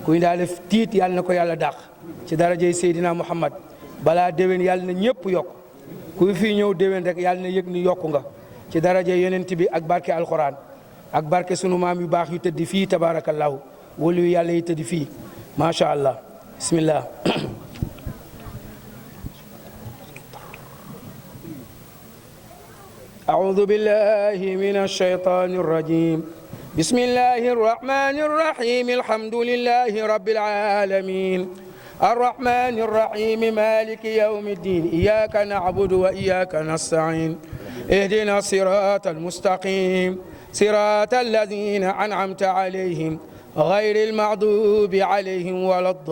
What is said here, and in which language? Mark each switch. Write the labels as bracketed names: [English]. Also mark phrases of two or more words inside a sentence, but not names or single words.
[Wolof] kuy daal tiit yàlla na ko yàlla dàq ci darajay Seydina Muhammad balaa déwén yàlla na ñëpp yokk kuy fii ñëw déwén rek yàlla na yëg ni yokku nga ci darajay yonent bi ak barke alquran ak barke sunu maam yu baax yu tëdd fii tabarakallahu wala yu yàlla yi tëdd fii [Arabic] ما شاء الله بسم الله أعوذ بالله من الشيطان الرجيم بسم الله الرحمن الرحيم الحمد لله رب العالمين الرحمن الرحيم مالك يوم الدين إياك نعبد وإياك نستعين اهدنا الصراط المستقيم صراط الذين أنعمت عليهم غير المغضوب عليهم ولا